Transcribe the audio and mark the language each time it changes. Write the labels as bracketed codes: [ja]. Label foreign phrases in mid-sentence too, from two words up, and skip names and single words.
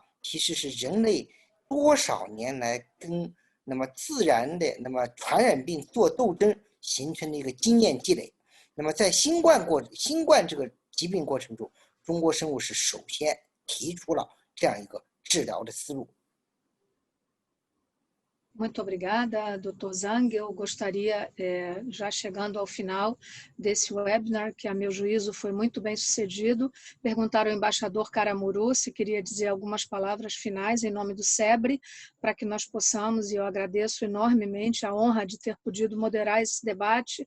[zh] 其实是人类多少年来跟那么自然的那么传染病做斗争形成的一个经验积累。那么在新冠这个疾病过程中，中国生物是首先提出了这样一个治疗的思路。 [pt] Muito obrigada, Dr. Zhang. Eu gostaria, já chegando ao final desse webinar, que a meu juízo foi muito bem sucedido, perguntar ao embaixador Karamuru se queria dizer algumas palavras finais em nome do SEBRE, para que nós possamos, e eu agradeço enormemente a honra de ter podido moderar esse debate.